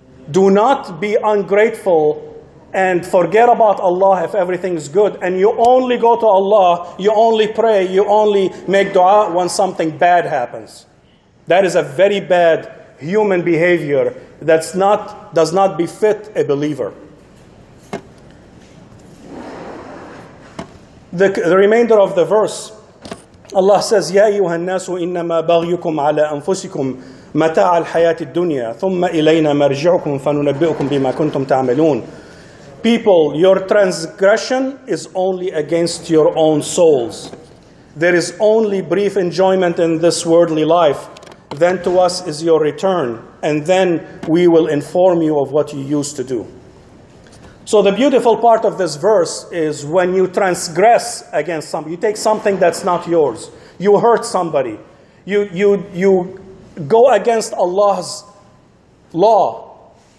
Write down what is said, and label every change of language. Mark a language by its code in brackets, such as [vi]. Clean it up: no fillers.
[en] Do not be ungrateful and forget about Allah if everything's good. And you only go to Allah, you only pray, you only make dua when something bad happens. That is a very bad human behavior does not befit a believer. The remainder of the verse, Allah says, [ar] يَا أَيُّهَا النَّاسُ إِنَّمَا بَغْيُكُمْ عَلَىٰ أَنفُسِكُمْ مَتَاعَ الْحَيَاةِ الدُّنْيَا ثُمَّ إِلَيْنَا مَرْجِعُكُمْ فَنُنَبِّئُكُمْ بِمَا كُنْتُمْ تَعْمَلُونَ. [en] People, your transgression is only against your own souls. There is only brief enjoyment in this worldly life. Then to us is your return, and then we will inform you of what you used to do. So the beautiful part of this verse is when you transgress against something, you take something that's not yours, you hurt somebody, you go against Allah's law.